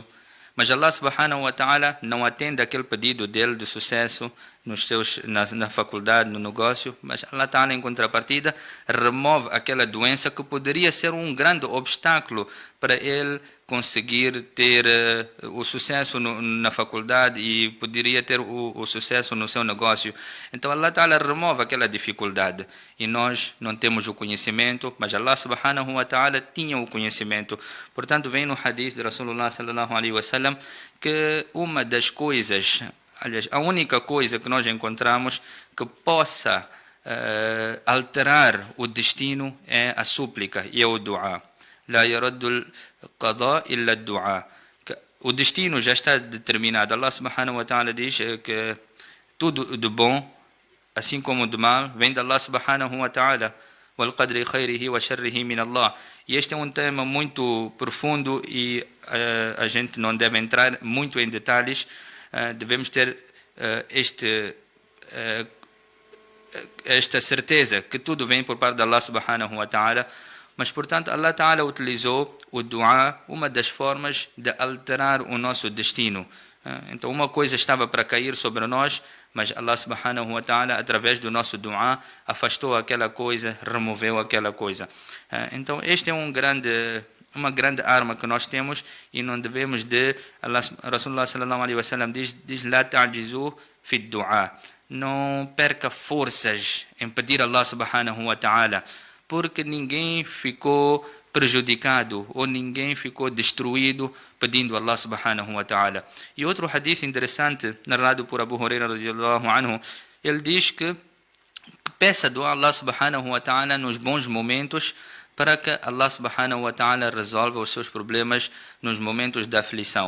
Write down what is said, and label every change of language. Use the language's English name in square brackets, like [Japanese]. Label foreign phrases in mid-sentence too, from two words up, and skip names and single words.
[Portuguese] Mas [Arabic] الله سبحانه وتعالى [Portuguese] não atende aquele pedido dele de sucesso na faculdade, no negócio, mas [Arabic] الله تعالى [Portuguese] em contrapartida remove aquela doença que poderia ser um grande obstáculo para ele conseguir ter o sucesso na faculdade e poderia ter o sucesso no seu negócio. Então [Arabic] الله تعالى [Portuguese] remove aquela dificuldade e nós não temos o conhecimento, mas [Arabic] الله سبحانه وتعالى [Portuguese] tinha o conhecimento. Portanto, vem no hadith de [Arabic] رسول الله صلى الله عليه وسلم [Portuguese] que uma das coisas, aliás, a única coisa que nós encontramos que possa alterar o destino é a súplica e é o dua. [Arabic] لا يرد القضاء إلا الدعاء. [Portuguese] O destino já está determinado. [Arabic] الله سبحانه وتعالى [Portuguese] diz que tudo de bom, assim como de mal, vem de [Arabic] الله سبحانه وتعالى. والقدر خيره وشره من الله. [Portuguese] E este é um tema muito profundo e a gente não deve entrar muito em detalhes. Devemos ter esta certeza que tudo vem por parte de [Arabic] الله سبحانه وتعالى. [Portuguese] Mas, portanto, [Arabic] الله تعالى [Portuguese] utilizou o dua, uma das formas de alterar o nosso destino. Então, uma coisa estava para cair sobre nós, mas [Arabic] الله سبحانه وتعالى, [Portuguese] através do nosso dua, afastou aquela coisa, removeu aquela coisa. Então, este é uma grande arma que nós temos e não devemos de... [Arabic] رسول الله صلى الله عليه وسلم [Portuguese] diz [Arabic] لا تعجزوا في الدعاء. [Portuguese] Não perca forças em pedir a [Arabic] الله سبحانه وتعالى, [Portuguese] porque ninguém ficou prejudicado ou ninguém ficou destruído pedindo a [Arabic] الله سبحانه وتعالى. [Portuguese] E outro hadith interessante, narrado por Abu Huraira [Arabic] رضي الله عنه, [Portuguese] ele diz que peça dua a [Arabic] الله سبحانه وتعالى [Portuguese] nos bons momentos para que [Arabic] الله سبحانه وتعالى [Portuguese] resolva os seus problemas nos momentos da aflição.